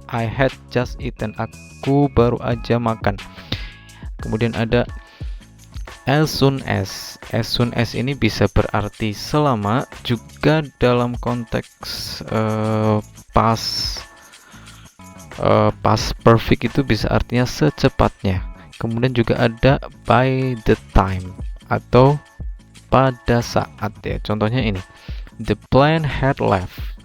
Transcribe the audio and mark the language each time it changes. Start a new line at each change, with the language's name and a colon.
English: I had just eaten,
Indonesian: aku baru aja makan. Kemudian ada as soon as. As soon as ini bisa berarti selama, juga dalam konteks past perfect itu bisa artinya secepatnya. Kemudian juga ada by the time atau pada saat ya. Contohnya ini,
English: the plane had left.